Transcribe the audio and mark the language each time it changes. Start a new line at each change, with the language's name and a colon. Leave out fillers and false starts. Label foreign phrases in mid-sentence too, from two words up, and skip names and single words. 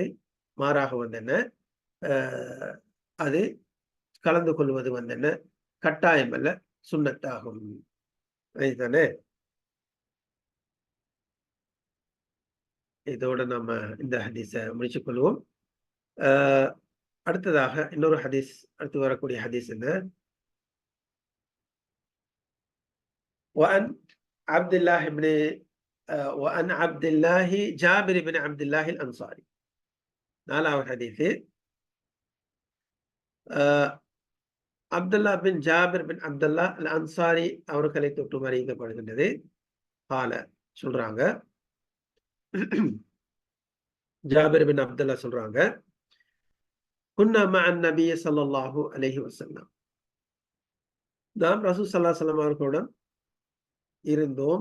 Tamil: மாறாக அது கலந்து கொள்வது கட்டாயம் அல்ல, சுன்னத்தாகும். அதுதானே. இதோட நம்ம இந்த ஹதீஸை முடிச்சுக் கொள்வோம். அடுத்ததாக இன்னொரு ஹதீஸ், அடுத்து வரக்கூடிய ஹதீஸ் என்ன,
Arabic: وعن عبد الله جابر بن عبد الله الأنصاري.
Tamil: 4வது ஹதீஸ், அப்துல்லா பின் ஜாபிர் பின் அப்துல்லா அல் அன்சாரி அவர்களை தொட்டு அறிவிக்கப்படுகின்றது. கால சொல்றாங்க, ஜாபிர் பின் அப்துல்லா சொல்றாங்க,
Arabic: كنا مع النبي صلى الله عليه وسلم,
Tamil: நாம் ரசூல்
Arabic: صلى الله عليه وسلم
Tamil: அவர்களுடன் இருந்தோம்.